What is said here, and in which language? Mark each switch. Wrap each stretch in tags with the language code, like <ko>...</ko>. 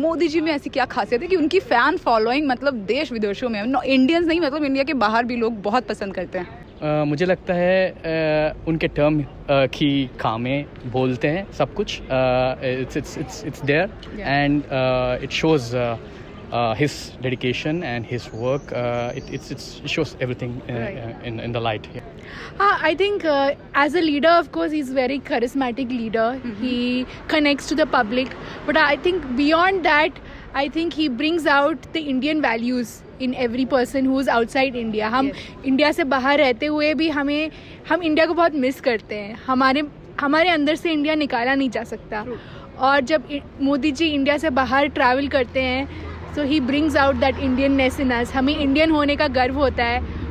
<hi>मोदी जी में ऐसी क्या खासियत है कि उनकी फैन फॉलोइंग मतलब देश विदेशों में, इंडियंस नहीं मतलब इंडिया के बाहर भी लोग बहुत पसंद करते हैं? मुझे लगता है उनके टर्म की कामें बोलते हैं सब कुछ।</hi> <en>It's there and it shows his dedication and his work. It shows everything in the light. I think as a leader, of course, he's very charismatic leader. He connects to the public, but I think beyond that, I think he brings out the Indian values in every person who is outside India.</en> <hi>हम India से बाहर रहते हुए भी हम India को बहुत miss करते हैं. हमारे अंदर से इंडिया निकाला नहीं जा सकता. और जब मोदी जी इंडिया से बाहर ट्रैवल करते हैं, so he brings out that Indianness in us. हमें इंडियन होने का गर्व होता है.</hi>